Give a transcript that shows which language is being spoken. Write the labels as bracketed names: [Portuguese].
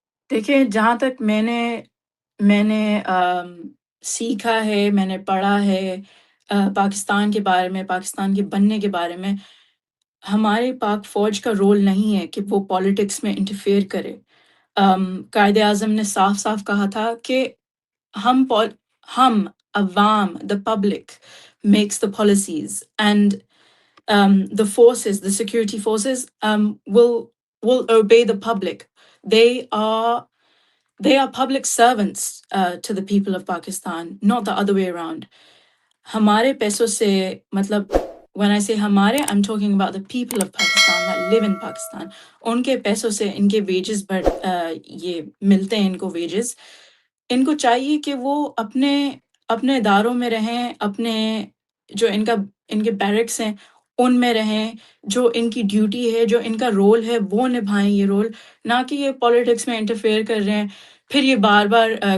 [Urdu] دیکھیں، جہاں تک میں نے سیکھا ہے، میں نے پڑھا ہے پاکستان کے بارے میں، پاکستان کے بننے کے بارے میں، ہمارے پاک فوج کا رول نہیں ہے کہ وہ پالیٹکس میں انٹرفیئر کرے۔ قائد اعظم نے صاف صاف کہا تھا کہ ہم عوام، the public makes the policies, and [English] the forces, the security forces, will obey the public. They are public servants to the people of Pakistan, not the other way around. [Urdu] ہمارے پیسوں سے، مطلب [English] when I say [Urdu] ہمارے [English] I'm talking about the people of Pakistan that live in Pakistan. [Urdu] ان کے پیسوں سے ان کے wages یہ ملتے ہیں، ان کو ویجز، ان کو چاہیے کہ وہ اپنے اداروں میں رہیں، اپنے جو ان کے بیرکس ہیں ان میں رہیں، جو ان کی ڈیوٹی ہے، جو ان کا رول ہے وہ نبھائیں یہ رول، نہ کہ یہ پالیٹکس میں انٹرفیئر کر رہے ہیں۔ پھر یہ بار بار